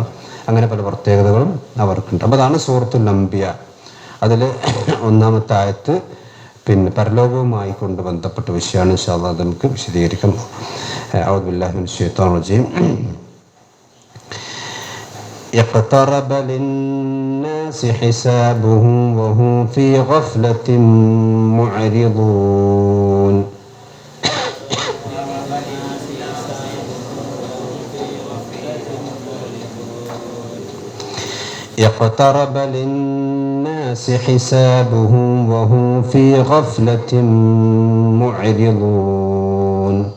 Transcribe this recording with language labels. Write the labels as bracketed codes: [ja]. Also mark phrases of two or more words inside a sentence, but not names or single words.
[ml] അങ്ങനെ പല പ്രത്യേകതകളും അവർക്കുണ്ട്. അപ്പോൾ അതാണ് സൂറത്തുൽ അംബിയ. അതിൽ ഒന്നാമത്തെ ആയത്ത് പരലോകവുമായി കൊണ്ട് ബന്ധപ്പെട്ട വിഷയമാണ്. [ar] إن شاء الله [ml] അത് നമുക്ക് വിശദീകരിക്കാം. [ar] أعوذ بالله من الشيطان الرجيم. اقترب للناس حسابهم وهم في غفلة معرضون. اقترب للناس حسابهم وهم في غفلة معرضون.